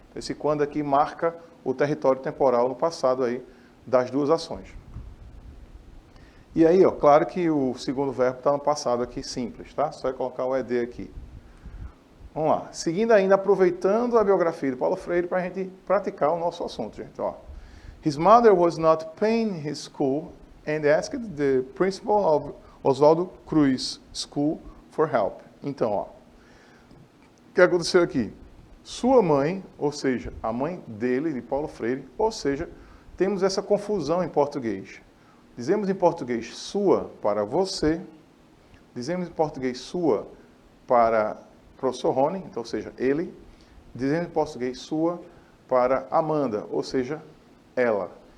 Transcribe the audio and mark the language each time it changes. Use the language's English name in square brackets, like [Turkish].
[Portuguese] Esse quando aqui marca o território temporal no passado aí das duas ações. E aí, ó, claro que o segundo verbo está no passado aqui simples, tá? Só é colocar o ED aqui. Vamos lá. Seguindo ainda, aproveitando a biografia de Paulo Freire para a gente praticar o nosso assunto, gente. Ó. [English] His mother was not paying his school and asked the principal of Oswaldo Cruz School for help. [Portuguese] Então, ó, o que aconteceu aqui? Sua mãe, ou seja, a mãe dele, de Paulo Freire, ou seja, temos essa confusão em português. Dizemos em português sua para você, dizemos em português sua para professor Rony, então, ou seja, ele, dizendo em português sua para Amanda, ou seja, ela.